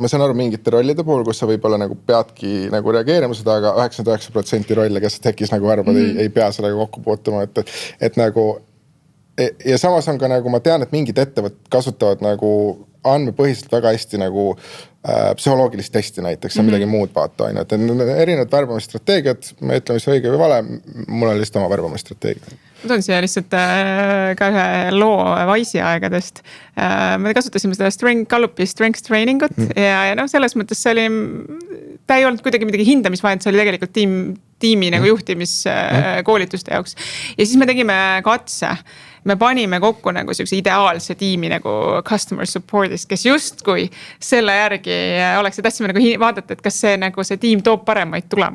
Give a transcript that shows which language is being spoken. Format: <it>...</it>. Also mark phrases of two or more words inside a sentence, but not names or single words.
<et>Ma saan aru mingite rollide puhul, kus sa võib-olla nagu peadki nagu reageerima seda, aga 99% rolle, kes tekkis nagu värbad, ei pea sellega kokku puutuma, et nagu ja samas on ka nagu ma tean, et mingid ettevõtted kasutavad nagu andmepõhiselt väga hästi nagu psühholoogilist testi näiteks ja midagi muud vaata on, et erinevad värbamisstrateegiad, ma ei ütle, mis õige või vale, mul on lihtsalt oma värbamisstrateegia. Ma toon siia lihtsalt ka ühe loo Wise'i aegadest. Me kasutasime seda Gallupi</et> <en>strength training</en> <et>ut ja noh, selles mõttes see oli, ta ei olnud kuidagi midagi hindamisvahend, see oli tegelikult tiimi nagu juhtimiskoolituste jaoks. Ja siis me tegime katse. Me panime kokku nagu sellise ideaalse tiimi nagu</et> <en>customer support'ist,</en> <et>kes justkui selle järgi oleks ja tahtsime nagu vaadata, et kas see tiim toob paremaid tulemusi.</et>